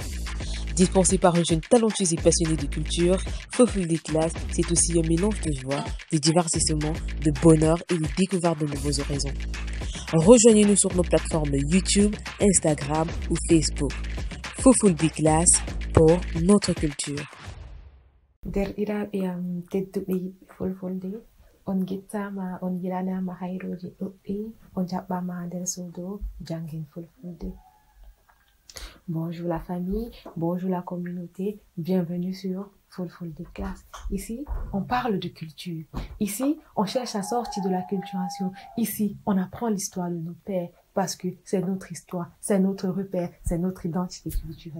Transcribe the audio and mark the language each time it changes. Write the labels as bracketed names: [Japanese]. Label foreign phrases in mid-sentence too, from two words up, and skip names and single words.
[French] Dispensé par un jeune talentueux et passionné de culture, Fofulde Class, c'est aussi un mélange de joie, de divertissement, de bonheur et de découverte de nouveaux horizons. Rejoignez-nous sur nos plateformes YouTube, Instagram ou Facebook. Fofulde Class pour notre culture. [Fula] Derɗiraaɓe am tedduɓe yiɓɓe Fulfulde, on gettama, on yiɗanama hayroji ɗuɗɗi, on jaɓɓama nder suudu jangin Fulfulde. [French] Bonjour la famille, bonjour la communauté, bienvenue sur Fulfulde Class. Ici, on parle de culture. Ici, on cherche à sortir de la culturation. Ici, on apprend l'histoire de nos pères parce que c'est notre histoire, c'est notre repère, c'est notre identité culturelle.